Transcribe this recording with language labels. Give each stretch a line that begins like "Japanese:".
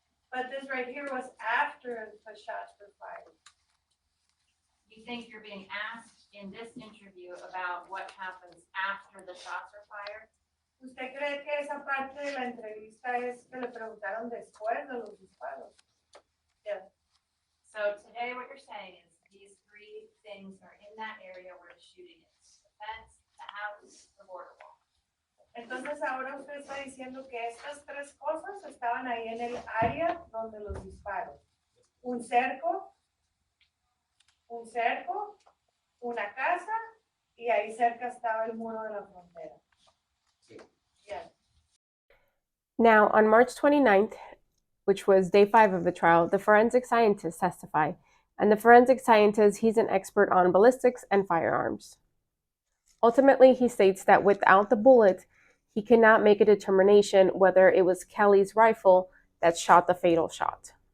English: But this right here was after the shots were fired. You think you're being asked in this interview about what happens after the shots are fired?
Spanish: ¿Usted cree que esa parte de la entrevista es que le preguntaron después de los disparos?
English: Yeah. So today what you're saying is these three things are in that area where the shooting is. The fence, the house, the border wall.
Spanish: Entonces ahora usted está diciendo que estas tres cosas estaban ahí en el área donde los disparos. Un cerco, un cerco, una casa, y ahí cerca estaba el muro de la frontera. Sí.
English: Yes. Now, on March 29th, which was day 5 of the trial, the forensic scientists testify. And the forensic scientist, he's an expert on ballistics and firearms. Ultimately, he states that without the bullet, he cannot make a determination whether it was Kelly's rifle that shot the fatal shot.